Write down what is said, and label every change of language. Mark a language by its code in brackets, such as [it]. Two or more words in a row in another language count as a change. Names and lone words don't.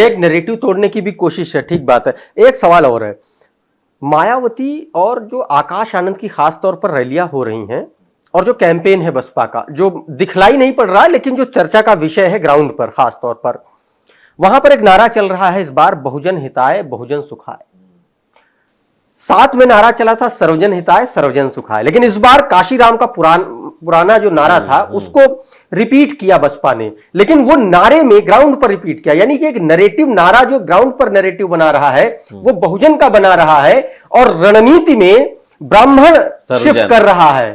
[hi] ये एक नैरेटिव तोड़ने की भी कोशिश है, ठीक बात है। एक सवाल और है, मायावती और जो आकाश आनंद की खास तौर पर रैलियां हो रही हैं और जो कैंपेन है बसपा का, जो दिखलाई नहीं पड़ रहा है लेकिन जो चर्चा का विषय है ग्राउंड पर, खास तौर पर वहां पर एक नारा चल रहा है इस बार, [sa] बहुजन हिताय बहुजन सुखाय। [hi] साथ में नारा चला था [sa] सर्वजन हिताय सर्वजन सुखाय, [hi] लेकिन इस बार काशीराम का पुराना जो नारा था उसको रिपीट किया बसपा ने, लेकिन वो नारे में ग्राउंड पर रिपीट किया। यानी कि एक नैरेटिव नारा जो ग्राउंड पर नैरेटिव बना रहा है वो बहुजन का बना रहा है और रणनीति में ब्राह्मण शिफ्ट कर रहा है।